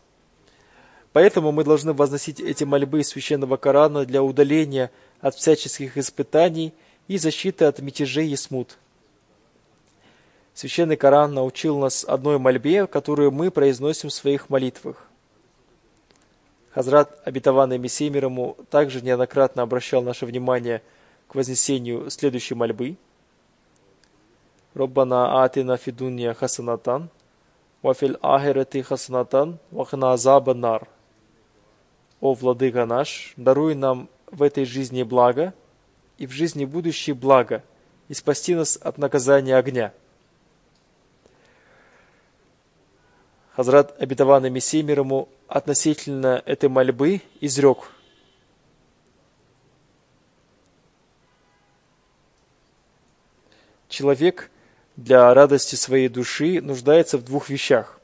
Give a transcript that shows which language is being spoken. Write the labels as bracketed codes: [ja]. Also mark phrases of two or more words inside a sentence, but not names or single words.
[ru] Поэтому мы должны возносить эти мольбы Священного Корана для удаления от всяческих испытаний и защиты от мятежей и смут. Священный Коран научил нас одной мольбе, которую мы произносим в своих молитвах. Хазрат, обетованный Мессия мир ему, также неоднократно обращал наше внимание к вознесению следующей мольбы. [ar] «ربنا آتنا في الدنيا حسنة وفي الآخرة حسنة وقنا عذاب النار». [ru] «О Владыка наш, даруй нам в этой жизни благо и в жизни будущей благо, и спасти нас от наказания огня». Хазрат, обетованный Мессия мир ему, относительно этой мольбы изрек: человек для радости своей души нуждается в двух вещах.